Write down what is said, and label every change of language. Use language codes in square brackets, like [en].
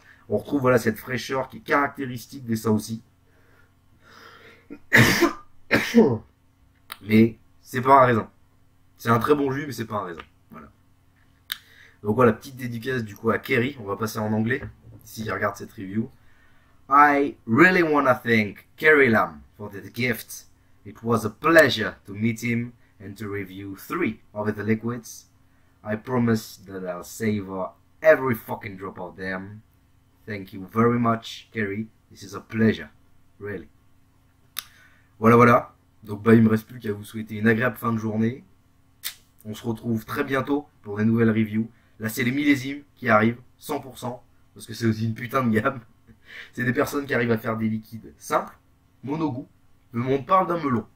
[fr] On retrouve voilà cette fraîcheur qui est caractéristique des ça aussi. Mais c'est pas un raisin. C'est un très bon jus, mais c'est pas un raisin. Voilà. Donc voilà, petite dédicace du coup à Kerry. On va passer en anglais, s'il regarde cette review. [en] I really want to thank Kerry Lam for the gift. It was a pleasure to meet him and to review 3 of the liquids. I promise that I'll savor every fucking drop of them. Thank you very much, Kerry. This is a pleasure. Really. [fr] Voilà. Donc il me reste plus qu'à vous souhaiter une agréable fin de journée. On se retrouve très bientôt pour des nouvelles reviews. Là c'est les millésimes qui arrivent, 100%, parce que c'est aussi une putain de gamme. C'est des personnes qui arrivent à faire des liquides simples, mono-goût. Le monde parle d'un melon.